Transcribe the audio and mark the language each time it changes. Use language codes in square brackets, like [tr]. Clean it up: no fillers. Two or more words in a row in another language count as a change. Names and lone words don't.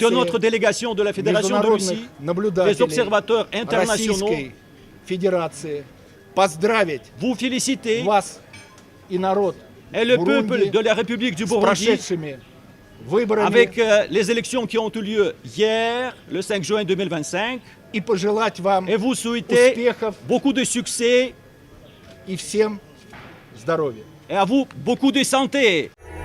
[fr] de notre délégation de la Fédération de [ru] международных [fr] Russie, des [ru] наблюдателей [fr] observateurs internationaux, [ru] Российской Федерации поздравить [fr] vous féliciter [ru] вас и народ [fr] et le peuple [ru] Бурунди [fr] de la République du [ru] с [fr] Burundi [ru] прошедшими выборами [fr] avec les élections qui ont eu lieu hier, le 5 juin 2025, [ru] и пожелать вам [fr] et vous souhaiter [ru] успехов [fr] beaucoup de succès [ru] и всем здоровья. [fr] et à vous beaucoup de santé.